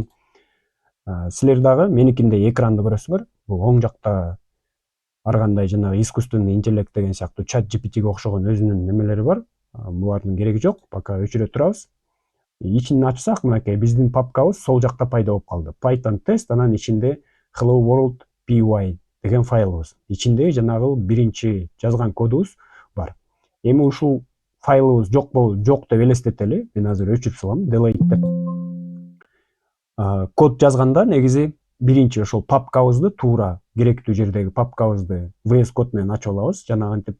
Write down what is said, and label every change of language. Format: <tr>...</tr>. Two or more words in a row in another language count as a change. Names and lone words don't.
<ky>Силер дагы меникиндей экранды көрөсүңөр. Бул оң жакта ар кандай жанагы</ky> <ru>искусственный интеллект</ru> <ky>деген сыяктуу ChatGPT'ге окшогон өзүнүн немелери бар. Булардын кереги жок, пока өчүрө турабыз. Ичинен ачсак, мынакей биздин папкабыз сол жакта пайда болуп калды. Python test, анан ичинде hello world.py деген файлыбыз. Ичинде жанагы биринчи жазган кодубуз бар. Эми ушул файлыбыз жок деп элестетели. Мен азыр өчүрүп салам, delete деп. Код жазганда негизи биринчи ошол папкабызды туура керектүү жердеги папкабызды VS Code менен ачып алабыз.</ky>